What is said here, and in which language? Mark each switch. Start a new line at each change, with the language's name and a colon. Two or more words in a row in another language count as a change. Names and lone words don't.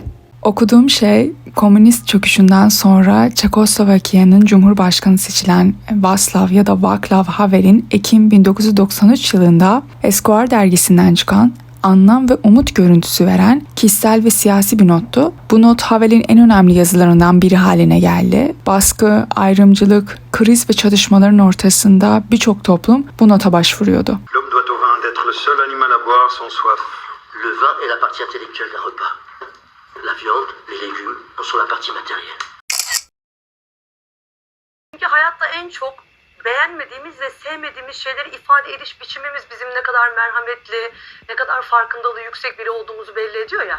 Turkish: Okuduğum şey, komünist çöküşünden sonra Çekoslovakya'nın Cumhurbaşkanı seçilen Václav ya da Václav Havel'in Ekim 1993 yılında Esquire dergisinden çıkan anlam ve umut görüntüsü veren kişisel ve siyasi bir nottu. Bu not Havel'in en önemli yazılarından biri haline geldi. Baskı, ayrımcılık, kriz ve çatışmaların ortasında birçok toplum bu nota başvuruyordu.
French: L'homme doit au vin d'être le seul animal à boire sans soif. Le vin est la partie intellectuelle d'un repas. La viande, les légumes en sont la partie matérielle.
Turkish: Çünkü hayatta en çok beğenmediğimiz ve sevmediğimiz şeyleri ifade ediş biçimimiz bizim ne kadar merhametli, ne kadar farkındalığı yüksek biri olduğumuzu belli ediyor ya.